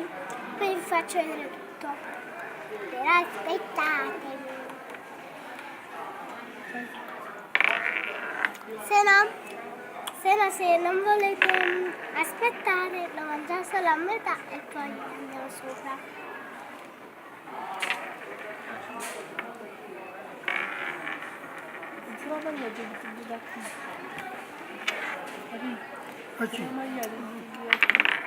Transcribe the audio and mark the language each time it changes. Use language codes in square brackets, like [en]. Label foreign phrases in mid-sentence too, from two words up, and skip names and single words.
[it] Poi vi faccio vedere tutto. Però aspettatemi. Se non volete aspettare, lo mangiamo solo a metà e poi andiamo sopra. [tr] Sıradan gelecek bir dakika. Hadi. [it] Facci. [tr] Hemen geldi.